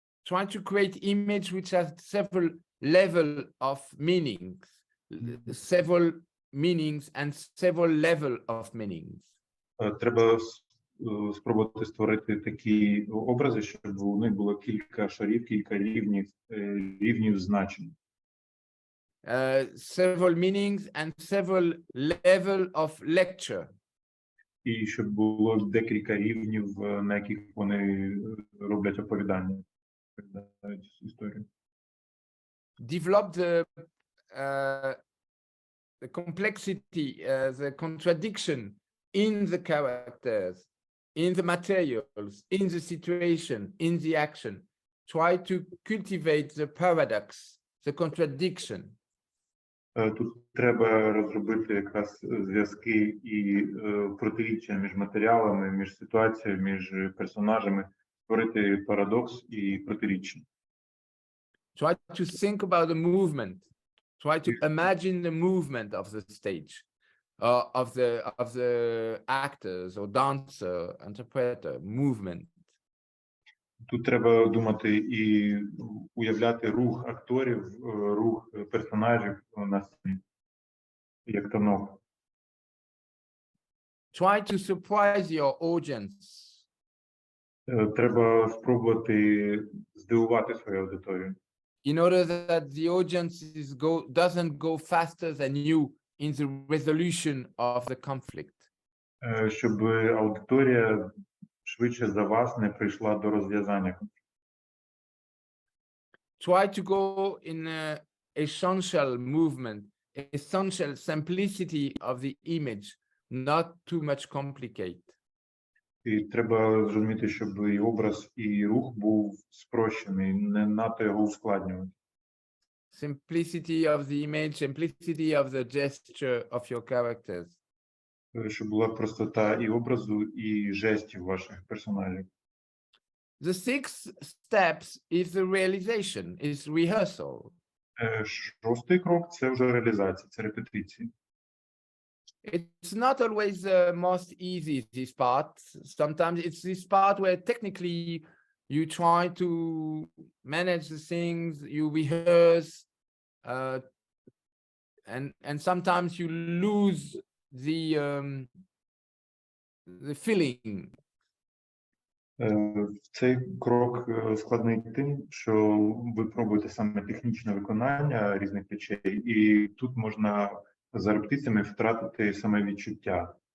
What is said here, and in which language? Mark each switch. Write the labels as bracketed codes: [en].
[en] Try to create image which has several level of meanings. Several meanings and several level of meanings. [uk] Треба спробувати створити такі образи, щоб у них було кілька шарів, кілька рівнів значень. [en] Several meanings and several level of lecture. [uk] І щоб було декілька рівнів, на яких вони роблять оповідання, історію. [en] Develop the complexity, the contradiction in the characters, in the materials, in the situation, in the action. Try to cultivate the paradox, the contradiction. [uk] Тут треба розробити якраз зв'язки і протиріччя між матеріалами, між ситуацією, між персонажами, створити парадокс і протиріччя. [en] Try to think about the movement. Try to imagine the movement of the stage, of the actors or dancer, interpreter, movement. [uk] Тут треба думати і уявляти рух акторів, рух персонажів на сцені, як танок. [en] Try to surprise your audience. [uk] Треба спробувати здивувати свою аудиторію. [en] In order that the audience doesn't go faster than you in the resolution of the conflict. [uk] Щоб аудиторія швидше за вас не прийшла до розв'язання конфлікту. [en] Try to go in essential movement, essential simplicity of the image, not too much complicate. [uk] І треба зрозуміти, щоб і образ, і рух був спрощений, не надто його ускладнювати. [en] Simplicity of the image, simplicity of the gesture of your characters. [uk] Щоб була простота і образу, і жестів ваших персонажів. [en] The sixth steps is the realization, is rehearsal. [uk] Шостий крок – це вже реалізація, це репетиції. [en] It's not always the most easy, this part. Sometimes it's this part where technically you try to manage the things, you rehearse, and sometimes you lose the feeling. [uk] Цей крок складний тим, що ви пробуєте саме технічне виконання різних речей, і тут можна за репетиціями втратити саме відчуття.